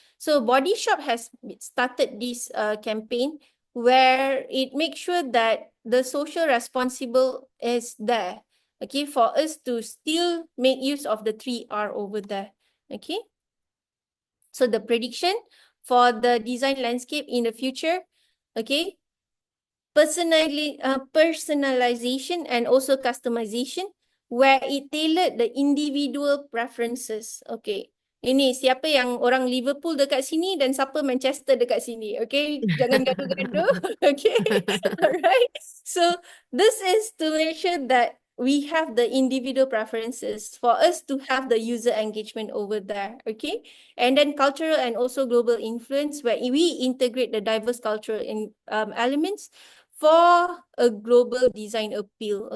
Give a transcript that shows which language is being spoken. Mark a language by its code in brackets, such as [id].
[en] So Body Shop has started this campaign where it makes sure that the social responsible is there, okay, for us to still make use of the 3R over there, okay. So the prediction for the design landscape in the future, okay, personalization and also customization where it tailored the individual preferences. Okay. [ms] Ini siapa yang orang Liverpool dekat sini dan siapa Manchester dekat sini. Okay. Jangan gaduh-gaduh. Okay. Alright. [en] So this is to make sure that we have the individual preferences for us to have the user engagement over there. Okay. And then cultural and also global influence where we integrate the diverse cultural elements for a global design appeal.